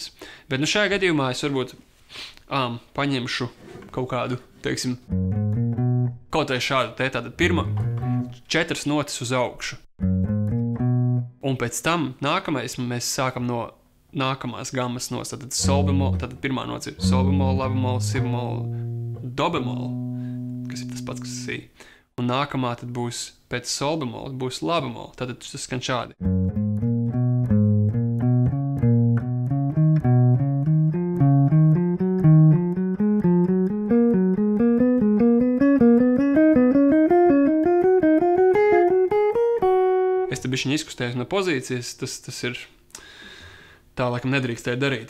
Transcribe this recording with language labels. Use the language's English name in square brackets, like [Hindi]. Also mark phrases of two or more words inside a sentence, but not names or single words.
[Latvian] Bet šajā gadījumā es varbūt paņemšu kaut kādu, teiksim, kaut vai šādu te, tātad pirma 4 notis uz augšu. Un pēc tam nākamais mēs sākam no nākamās gammas nos, tātad sol bemol, tātad pirmā nots ir sol bemol, la bemol, si bemol, do bemol, kas ir tas pats, kas si. Un nākamā tad būs pēc sol bemol, būs la bemol, tātad tas skan šādi. Es te bišķiņ izkustējos no pozīcijas, tas ir tā, laikam nedrīkstēja darīt.